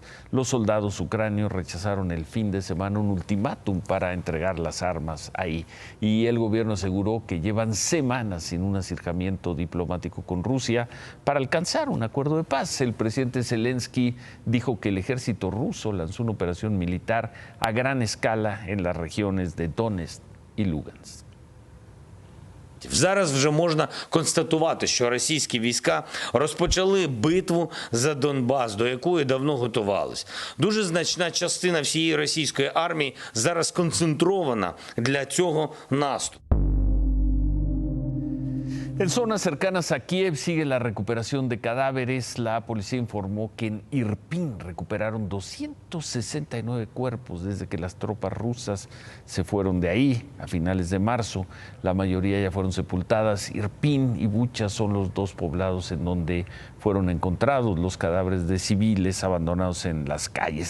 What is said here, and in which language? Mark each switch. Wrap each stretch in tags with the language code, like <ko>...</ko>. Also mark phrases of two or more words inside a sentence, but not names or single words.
<es>Los soldados ucranios rechazaron el fin de semana un ultimátum para entregar las armas ahí, y el gobierno aseguró que llevan semanas sin un acercamiento diplomático con Rusia para alcanzar un acuerdo de paz. El presidente Zelensky dijo que el ejército ruso lanzó una operación militar a gran escala en las regiones de Donetsk y Lugansk.</es> <uk>Зараз вже можна констатувати, що російські війська розпочали битву за Донбас, до якої давно готувались. Дуже значна частина всієї російської армії зараз концентрована для цього наступу.</uk> <es>En zonas cercanas a Kiev sigue la recuperación de cadáveres. La policía informó que en Irpin recuperaron 269 cuerpos desde que las tropas rusas se fueron de ahí a finales de marzo. La mayoría ya fueron sepultadas. Irpin y Bucha son los dos poblados en donde fueron encontrados los cadáveres de civiles abandonados en las calles.</es>